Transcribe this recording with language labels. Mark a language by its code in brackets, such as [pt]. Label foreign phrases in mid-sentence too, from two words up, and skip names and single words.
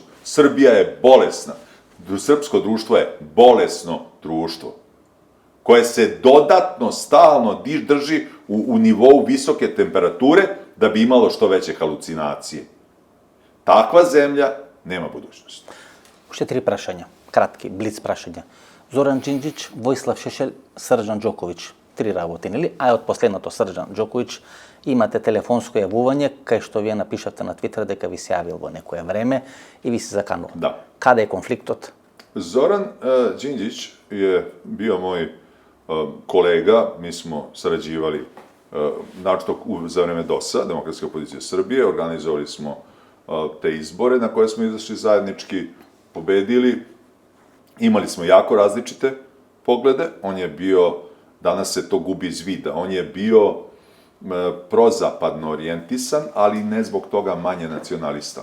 [sr] Srbija je bolesna. Srpsko društvo je bolesno društvo, koje se dodatno, stalno drži u nivou visoke temperature da bi imalo što veće halucinacije. Takva zemlja nema budućnosti. [mk] Ще 3 прашања, кратки, блиц прашања. Зоран Џинџич, Војслав Шешел, Срđan Đoković. 3 работи, нели? А од последното Срđan Đoković имате телефонско јавување, кај што вие напишавте на Твитер дека ви се јавил во некое време и ви се заканува. [sr] Da. [mk] Каде е конфликтот? [sr] Zoran Đinđić je bio moj kolega, mi smo sarađivali, naročito za vreme DOS-a, Demokratske opozicije Srbije, organizovali smo te izbore na koje smo izašli zajednički, pobedili, imali smo jako različite poglede, on je bio, danas se to gubi iz vida, on je bio prozapadno orijentisan, ali ne zbog toga manje nacionalista.